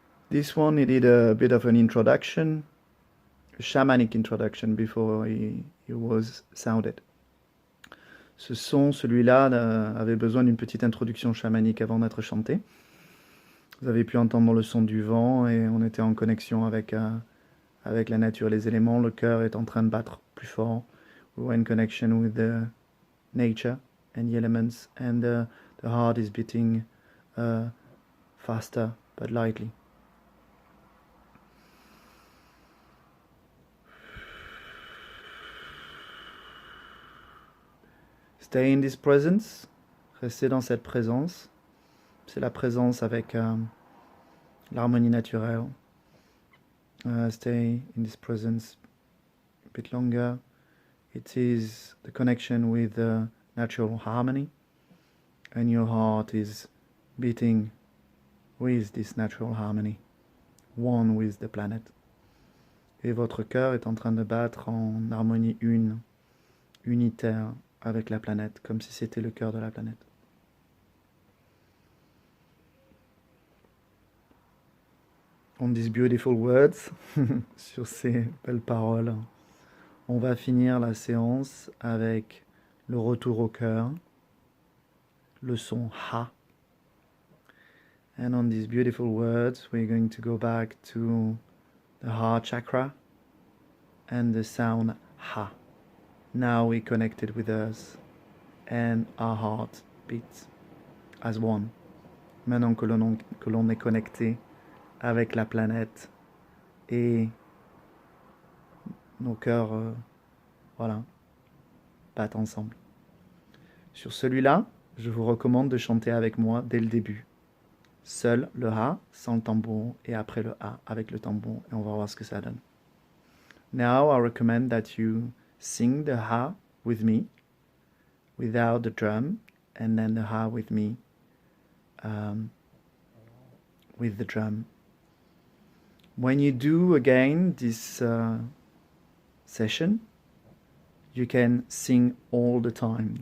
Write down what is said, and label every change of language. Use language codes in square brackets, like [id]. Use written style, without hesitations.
[en] This one needed a bit of an introduction, a shamanic introduction before he was sounded. [fr] Ce son, celui-là, avait besoin d'une petite introduction chamanique avant d'être chanté. Vous avez pu entendre le son du vent et on était en connexion avec la nature et les éléments. Le cœur est en train de battre plus fort. [en] We were in connection with the nature and the elements, and the heart is beating faster but lightly. Stay in this presence. [fr] Restez dans cette présence. C'est la présence avec l'harmonie naturelle. [en] Stay in this presence a bit longer. It is the connection with the natural harmony, and your heart is beating with this natural harmony, one with the planet. [fr] Et votre cœur est en train de battre en harmonie unitaire avec la planète, comme si c'était le cœur de la planète. [en] On these beautiful words, [fr] sur ces belles paroles, on va finir la séance avec le retour au cœur, le son Ha. [en] And on these beautiful words, we're going to go back to the heart chakra and the sound Ha. Now we're connected with us and our heart beats as one. [fr] Maintenant que l'on est connecté avec la planète et nos cœurs, voilà, battent ensemble. Sur celui-là, je vous recommande de chanter avec moi dès le début. Seul le Ha, sans le tambour, et après le Ha avec le tambour, et on va voir ce que ça donne. [en] Now I recommend that you sing the Ha with me, without the drum, and then the Ha with me, with the drum. When you do again this session, you can sing all the time.